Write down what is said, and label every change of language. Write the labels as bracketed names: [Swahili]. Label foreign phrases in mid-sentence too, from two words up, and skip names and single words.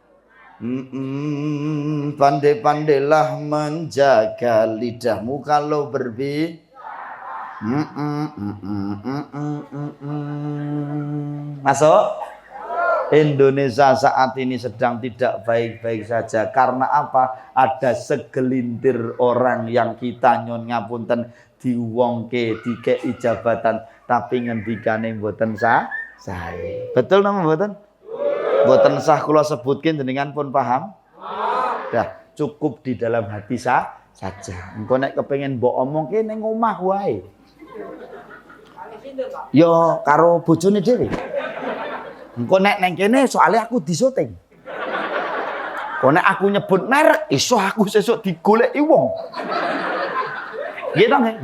[Indonesian] Pandai-pandailah menjaga lidahmu kalau Masuk? Indonesia saat ini sedang tidak baik-baik saja. Karena apa? Ada segelintir orang yang kita [Javanese] nyon ngapunten diwongke dikei jabatan tapi ngendikane mboten sae. Betul napa mboten? Mboten sah kula sebutkin jenengan pun paham? [Indonesian] Dah, cukup di dalam hati saja. [Javanese] Engko nek kepengin mbok omongke ning omah wae. Yo karo bojone dhewe. Engko nek neng kene soalnya aku disyuting. Kok nek aku nyebut merek iso aku sesuk digoleki wong. Nggih to nggih.